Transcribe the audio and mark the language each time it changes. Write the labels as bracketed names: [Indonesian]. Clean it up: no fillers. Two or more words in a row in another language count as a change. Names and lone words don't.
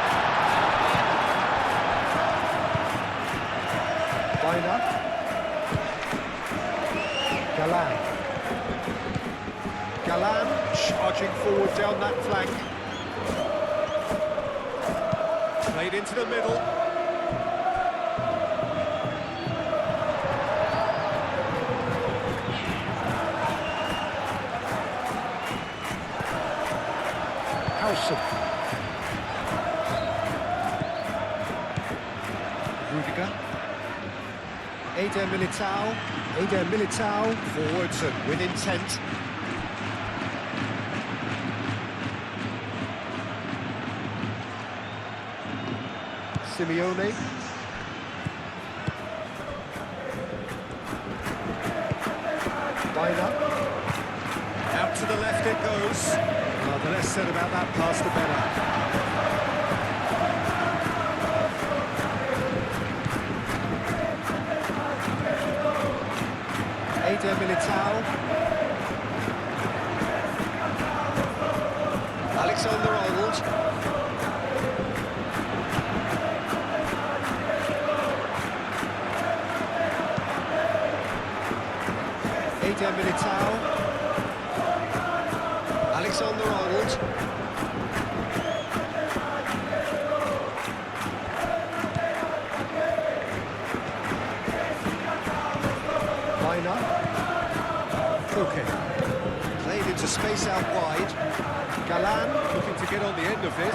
[English] Baina. Galan. Galan charging forward down that flank. Played into the middle. Howson. Rudiger. Eder Militao. Eder Militao forwards and with intent. Simeone. Baina. Out to the left it goes. Well, the less said about that pass, the better. Eder Militao. Alexander-Arnold. Eder Militao. Alexander-Arnold. Baina. Okay. Played into space out wide. Galan looking to get on the end of this.